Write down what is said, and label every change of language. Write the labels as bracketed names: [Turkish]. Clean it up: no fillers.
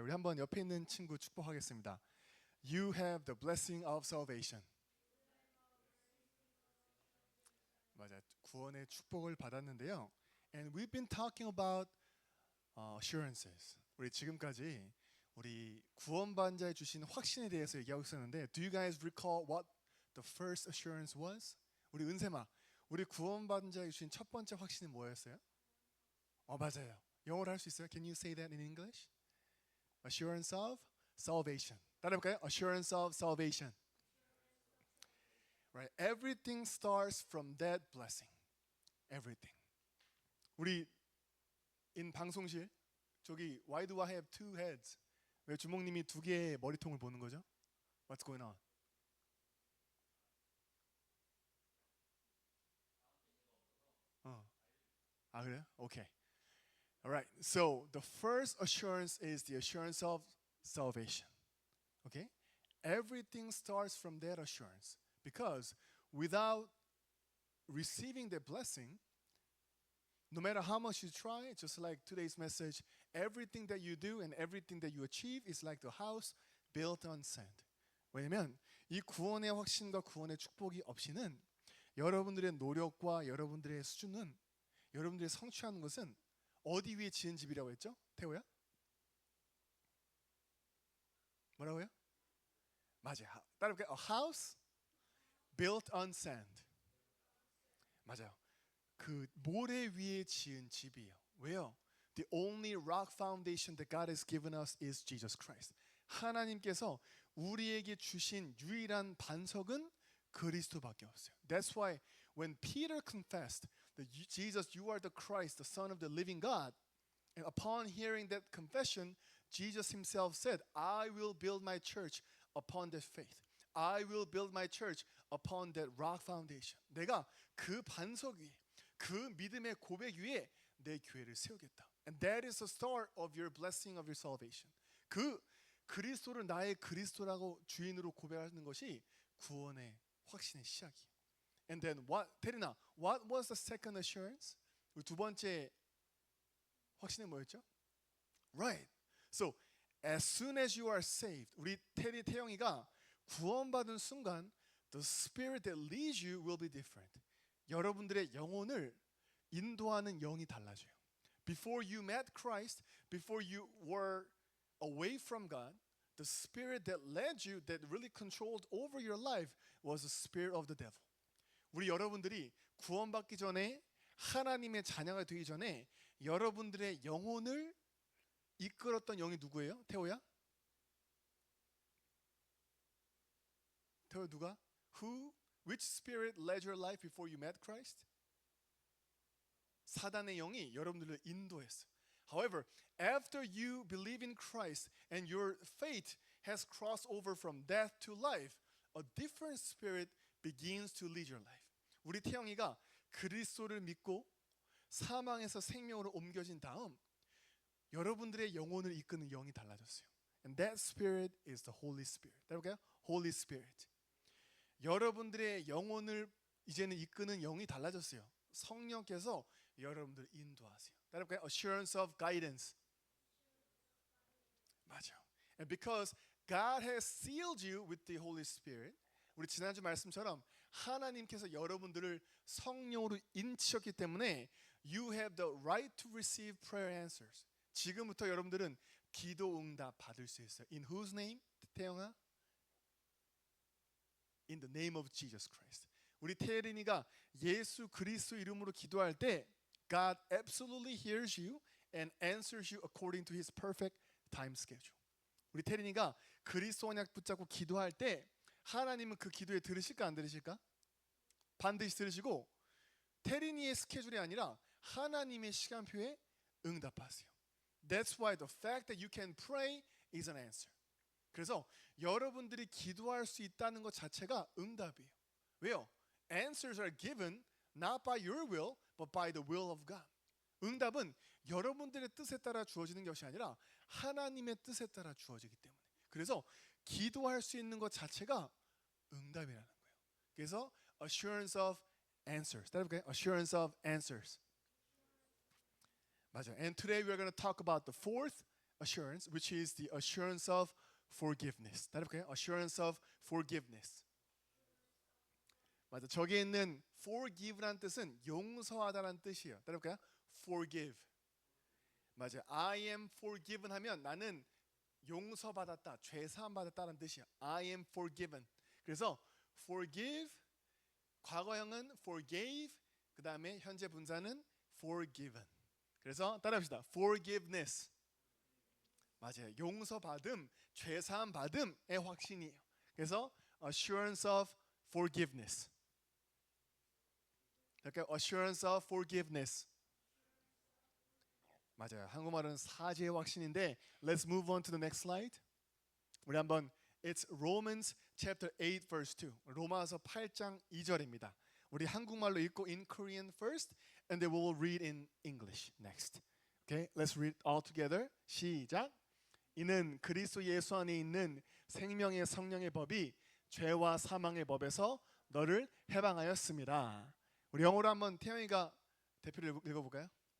[Korean] 우리 한번 옆에 있는 친구 축복하겠습니다. [English] You have the blessing of salvation. [Korean] 맞아, 구원의 축복을 받았는데요. [English] And we've been talking about assurances. [Korean] 우리 지금까지 우리 구원받은 자에 주신 확신에 대해서 얘기하고 있었는데, [English] Do you guys recall what the first assurance was? [Korean] 우리 은세마, 우리 구원받은 자에 주신 첫 번째 확신이 뭐였어요? 맞아요. 영어로 할 수 있어요? [English] Can you say that in English? Assurance of salvation. [Korean] 따라해볼까요? [English] Assurance of salvation. Right. Everything starts from that blessing. Everything. [Korean] 우리 [English] in [Korean] 방송실 저기 [English] Why do I have two heads? [Korean] 왜 주목님이 두 개의 머리통을 보는 거죠? [English] What's going on? [Korean] 그래요? [English] Okay. All right. So the first assurance is the assurance of salvation. Okay? Everything starts from that assurance because without receiving the blessing, no matter how much you try, just like today's message, everything that you do and everything that you achieve is like the house built on sand. [Korean] 왜냐면 이 구원의 확신과 구원의 축복이 없이는 여러분들의 노력과 여러분들의 수준은 여러분들이 성취하는 것은 어디 위에 지은 집이라고 했죠? 태호야? 뭐라고요? 맞아요. 따라볼게요. [English] A house built on sand. [Korean] 맞아요. 그 모래 위에 지은 집이에요. 왜요? [English] The only rock foundation that God has given us is Jesus Christ. [Korean] 하나님께서 우리에게 주신 유일한 반석은 그리스도밖에 없어요. [English] That's why when Peter confessed that Jesus, you are the Christ, the Son of the living God, and upon hearing that confession, Jesus himself said, I will build my church upon that faith. I will build my church upon that rock foundation. [Korean] 내가 그 반석 위에, 그 믿음의 고백 위에 내 교회를 세우겠다. [English] And that is the start of your blessing of your salvation. [Korean] 그 그리스도를 나의 그리스도라고 주인으로 고백하는 것이 구원의 확신의 시작이에요. [English] And then what? 테리나, what was the second assurance? [Korean] 우리 두 번째 확신은 뭐였죠? [English] Right. So as soon as you are saved, [Korean] 우리 태영이가 구원받은 순간, [English] the spirit that leads you will be different. [Korean] 여러분들의 영혼을 인도하는 영이 달라져요. [English] Before you met Christ, before you were away from God, the spirit that led you, that really controlled over your life, was the spirit of the devil. [Korean] 우리 여러분들이 구원받기 전에 하나님의 자녀가 되기 전에 여러분들의 영혼을 이끌었던 영이 누구예요? 태호야? 태호 누가? [English] Who? Which spirit led your life before you met Christ? [Korean] 사단의 영이 여러분들을 인도했어요. [English] However, after you believe in Christ and your faith has crossed over from death to life, a different spirit begins to lead your life. [Korean] 우리 태영이가 그리스도를 믿고 사망에서 생명으로 옮겨진 다음 여러분들의 영혼을 이끄는 영이 달라졌어요. [English] And that spirit is the Holy Spirit. [Korean] 따라볼까요? [English] Holy Spirit. [Korean] 여러분들의 영혼을 이제는 이끄는 영이 달라졌어요. 성령께서 여러분들을 인도하세요. 따라볼까요? [English] Assurance of guidance. [Korean] 맞아요. [English] And because God has sealed you with the Holy Spirit, [Korean] 우리 지난주 말씀처럼 하나님께서 여러분들을 성령으로 인치셨기 때문에 [English] you have the right to receive prayer answers. [Korean] 지금부터 여러분들은 기도 응답 받을 수 있어요. [English] In whose name? 태영아? In the name of Jesus Christ. [Korean] 우리 태린이가 예수 그리스도 이름으로 기도할 때 [English] God absolutely hears you and answers you according to His perfect time schedule. [Korean] 우리 태린이가 그리스도 언약 붙잡고 기도할 때 하나님은 그 기도에 들으실까 안 들으실까? 반드시 들으시고 태린이의 스케줄이 아니라 하나님의 시간표에 응답하세요. [English] That's why the fact that you can pray is an answer. [Korean] 그래서 여러분들이 기도할 수 있다는 것 자체가 응답이에요. 왜요? [English] Answers are given not by your will, but by the will of God. [Korean] 응답은 여러분들의 뜻에 따라 주어지는 것이 아니라 하나님의 뜻에 따라 주어지기 때문에. 그래서 기도할 수 있는 것 자체가 응답이라는 거예요. 그래서 [English] assurance of answers. [Korean] 따라볼까요? [English] Assurance of answers. [Korean] 맞아요. [English] And today we're going to talk about the fourth assurance, which is the assurance of forgiveness. [Korean] 따라볼까요? [English] Assurance of forgiveness. [Korean] 맞아. 저기 있는 forgive란 뜻은 용서하다라는 뜻이에요. 따라볼까요? Forgive. 맞아요. [English] I am forgiven [Korean] 하면 나는 용서받았다, 죄 사함 받았다는 뜻이에요. [English] I am forgiven. [Korean] 그래서 forgive 과거형은 forgave, 그 다음에 현재 분사는 forgiven. 그래서 따라합시다. forgiveness. 맞아요. 용서받음, 죄 사함 받음의 확신이에요. 그래서 [English] assurance of forgiveness. [Korean] 이렇게 [English] assurance of forgiveness. [Korean] 맞아요. 한국말은 사죄의 확신인데 [English] let's move on to the next slide. [Korean] 우리 한번 [English] It's Romans chapter 8 verse 2. [Korean] 로마서 8장 2절입니다. 우리 한국말로 읽고 [English] in Korean first and then we will read in English next. Okay? Let's read all together. [Korean] 시작. 이는 그리스도 예수 안에 있는 생명의 성령의 법이 죄와 사망의 법에서 너를 해방하였습니다. 우리 영어로 한번 태영이가 대표를 읽어볼까요?